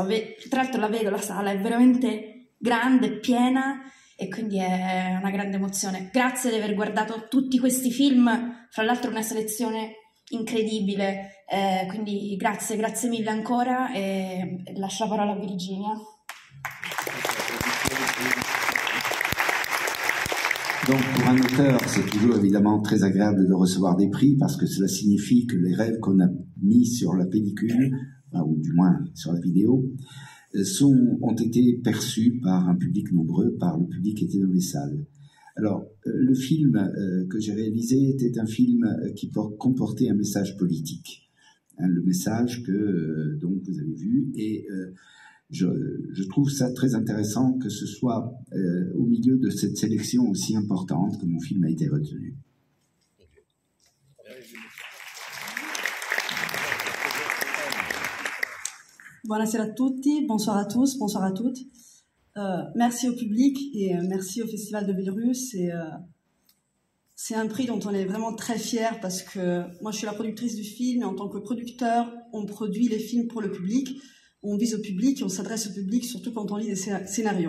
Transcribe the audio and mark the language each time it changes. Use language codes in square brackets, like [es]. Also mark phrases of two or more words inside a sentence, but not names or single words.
[it] Tra l'altro la vedo, la sala è veramente grande, piena e quindi è una grande emozione. Grazie di aver guardato tutti questi film, fra l'altro una selezione incredibile, quindi grazie mille ancora e lascio la parola a Virginia. [fr] Donc, pour un auteur, c'est toujours évidemment très agréable de recevoir des prix parce que cela signifie que les rêves qu'on a mis sur la pellicule, ou du moins sur la vidéo, ont été perçus par un public nombreux, par le public qui était dans les salles. Alors, le film que j'ai réalisé était un film qui comportait un message politique. Le message que donc vous avez vu, et je trouve ça très intéressant que ce soit au milieu de cette sélection aussi importante que mon film a été retenu. [it] Buonasera a tutti, [fr] bonsoir à tous, bonsoir à toutes. Merci au public et merci au Festival de Belarus. C'est un prix dont on est vraiment très fiers parce que moi je suis la productrice du film et en tant que producteur, on produit les films pour le public, on vise au public et on s'adresse au public surtout quand on lit des scénarios.